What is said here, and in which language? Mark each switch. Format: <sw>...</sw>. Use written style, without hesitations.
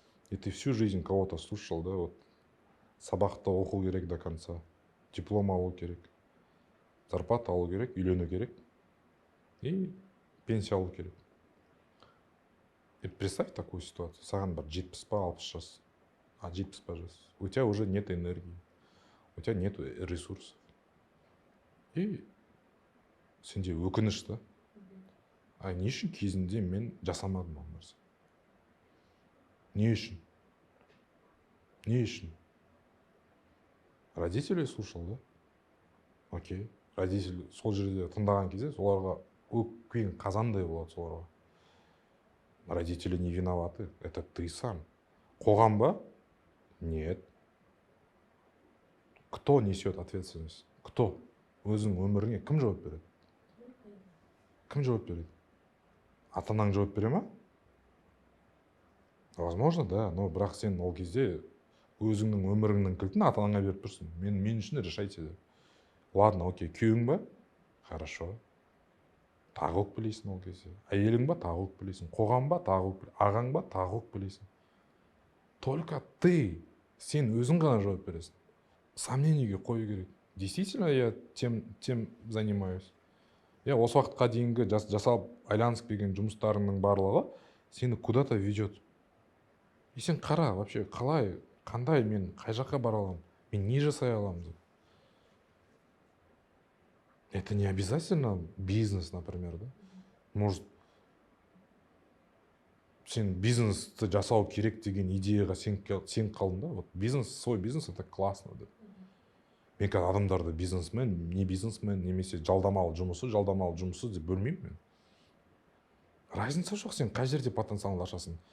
<ru>И ты всю жизнь кого-то слушал, да, вот</ru> <kk>сабақты оқу керек</kk> <ru>до конца,</ru> <kk>диплом алу керек, зарплата алу керек, үйлену керек и пенсия алу керек.</kk> <ru>И представь такую ситуацию,</ru> <kk>саған бір 70 па 60 жас, 70 па жас,</kk> <ru>у тебя уже нет энергии, у тебя нет ресурсов.</ru> <kk>И сенде өкініш та, а не үшін кезінде мен жасамадым ол нәрсе? Не үшін? Не үшін?</kk> <ru>Родителей слушал, да? Окей.</ru> <kk>Родитель сол жерде тыңдаған кезде соларға өкпең қазандай болады соларға.</kk> <ru>Родители не виноваты, это ты сам.</ru> <kk>Қоғам ба?</kk> <ru>Нет. Кто несет ответственность? Кто?</ru> <kk>Өзің өміріңе кім жауап береді? Кім жауап береді? Ата-анаң жауап бере ма?</kk> <ru>Возможно, да, но</ru> <kk>бірақ сен ол кезде өзіңнің өміріңнің кілтін ата-анаңа беріп тұрсың. Мен үшін решайте де.</kk> <ru>Ладно, окей,</ru> <kk>күйеуің ба? Хорошо. Тағы өкпелейсің ол кезде. Әйелің ба? Тағы өкпелейсің. Қоғам ба? Тағы өкпелейсің. Ағаң ба? Тағы өкпелейсің.</kk> <ru>Только ты,</ru> <kk>сен өзің ғана жауап бересің. Сомнениеге қою керек.</kk> <ru>Действительно, я тем занимаюсь.</ru> <kk>Я осы уақытқа дейінгі жасалып айланысып келген жұмыстарыңның барлығы сені</kk> <ru>куда-то ведет.</ru> <kk>И сен қара, вообще, қалай, қандай, мен қай жаққа бара аламын, мен не жасай аламын деп.</kk> <ru>Это не обязательно бизнес, например, да?</ru> <kk>Может, сен бизнесті жасау керек деген идеяға сен қалдың да?</kk> <ru>Вот бизнес, свой бизнес, это классно, да?</ru> <kk>Мен қазір адамдарды бизнесмен, не бизнесмен, немесе жалдамалы жұмысы деп бөлмеймін мен. Разница жоқ, сен қай жерде потенциалыңды ашасың.</kk>